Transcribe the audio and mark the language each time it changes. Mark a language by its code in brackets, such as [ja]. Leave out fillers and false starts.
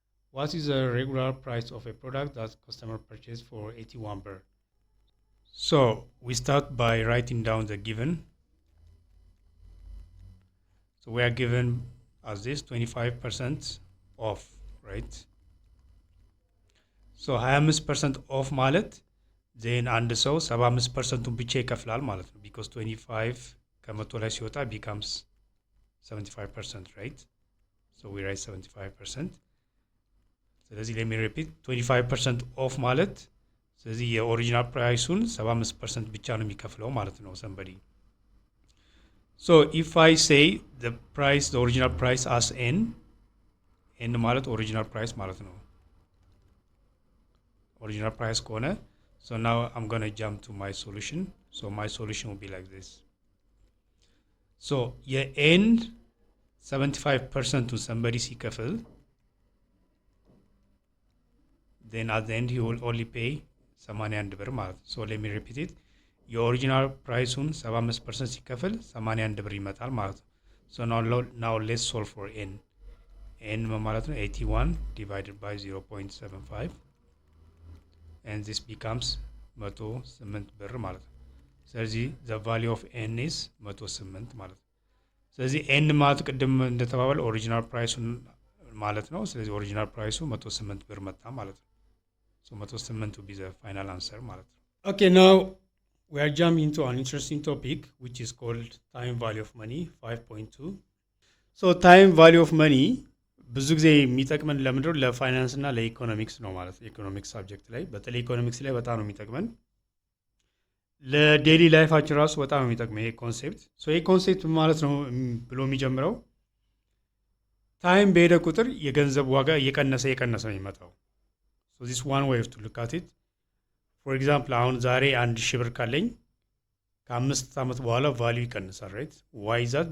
[en] What is the regular price of a product that customer purchased for 81 birr? So we start by writing down the given. So we are given as this 25% off, right? [am] So 25% off ማለት then አንድ ሰው 75% ብቻ ይከፍላል ማለት ነው because 25 ከመቶ ላይ ሲወጣ becomes 75%, right? [en] So we write [am] 75%. ስለዚህ [en] let me repeat [am] 25% off ማለት ስለዚህ የኦሪጂናል ፕራይሱን 75% ብቻ ነው የሚከፍለው ማለት ነው somebody. [en] So if I say the original price as n ማለት original price ማለት ነው. Original price ከሆነ so now I'm going to jump to my solution. So my solution will be like this. So your end 75% to somebody ሲከፍል then at the end he will only pay 81 [am] ብር ማለት ነው. [en] So let me repeat it. [am] የኦሪጂናል ፕራይሱን 75% ሲከፍል 81 ብር ይመጣል ማለት ነው. [en] So now let's solve for n. n ማለት ነው 81 divided by 0.75 and this becomes 108 [am] ብር ማለት ነው. [en] ስለዚህ the value of n is 108 ማለት ነው. [am] ስለዚህ n ማለት ቅድም እንደተባባል ኦሪጂናል ፕራይሱን ማለት ነው. ስለዚህ ኦሪጂናል ፕራይሱ 108 ብር መጣ ማለት ነው. [en] So 108 will be the final answer [am] ማለት ነው. [en] Okay, now we are jumping into an interesting topic which is called time value of money 5.2. [am] So time value of money ብዙ ጊዜ የሚጠቅመን ለምንድነው ለፋይናንስ እና ለኢኮኖሚክስ ነው ማለት ነው። ኢኮኖሚክስ ሳብጀክት ላይ በተለይ ኢኮኖሚክስ ላይ በጣም ነው የሚጠቅመን። ለዴሊ ላይፋችን ራሱ በጣም ነው የሚጠቅመው ይሄ ኮንሴፕት። ሶ ይሄ ኮንሴፕት ማለት ነው ብሎ የሚጀምረው ታይም በሄደ ቁጥር የገንዘብ ዋጋ እየቀነሰ ነው የሚመጣው። [en] ሶ ዚስ ዋን ዌይ ቱ ሉክ አት ኢት። [am] ፎር ኤግዛምፕል አሁን ዛሬ 1000 ብር ካለኝ ከ5 ዓመት በኋላ ቫልዩ ይቀንሳል፣ ራይት? [en] ዋይ ኢዝ ዛት?